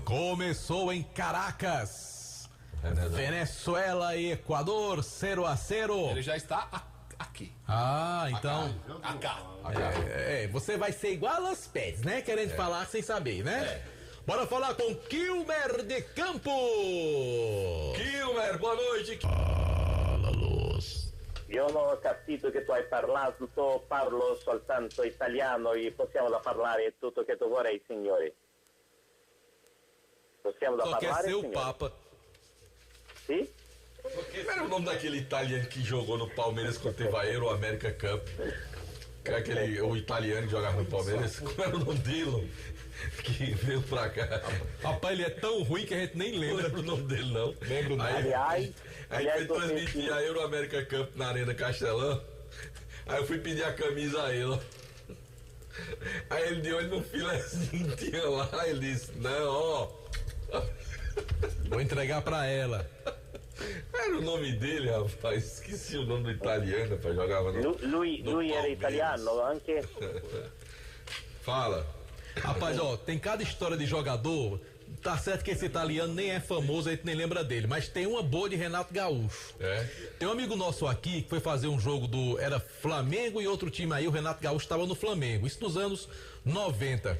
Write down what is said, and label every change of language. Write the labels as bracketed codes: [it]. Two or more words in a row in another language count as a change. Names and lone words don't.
[pt] Começou em Caracas. Venezuela e Equador, 0-0. Ele já está aqui. Ah, então. Acá. Você vai ser igual aos pés, né? Querendo falar sem saber, né? Bora falar com Kilmer de Campo. Kilmer, boa noite. Fala, Luz. [it] Io non ho capito che tu hai parlato, parlo soltanto italiano e possiamo da parlare tutto che tu vorrei, signore. Possiamo da [pt] Só quer [it] parlare, [pt] ser o [it] signore? [pt] Papa. [it] Sì? [pt] Como era o nome daquele italiano que jogou no Palmeiras quando teve a Euro América Cup? O italiano que jogava no Palmeiras, como era o nome dele? Que veio pra cá. Rapaz, ele é tão ruim que a gente nem lembra. Não lembro o nome dele, não. Lembro o nome. Aí foi transmitir a Euro América Cup na Arena Castelão. Aí eu fui pedir a camisa a ele. Aí ele deu olho no filezinho que tinha lá. Ele disse: não, ó. Vou entregar pra ela. Era o nome dele, rapaz. Esqueci o nome do italiano pra jogar no. [it] Lui era italiano anche? [pt] Fala. Rapaz, ó, tem cada história de jogador. Tá certo que esse italiano nem é famoso, a gente nem lembra dele, mas tem uma boa de Renato Gaúcho. Tem um amigo nosso aqui que foi fazer um jogo era Flamengo e outro time aí, o Renato Gaúcho estava no Flamengo, isso nos anos 90.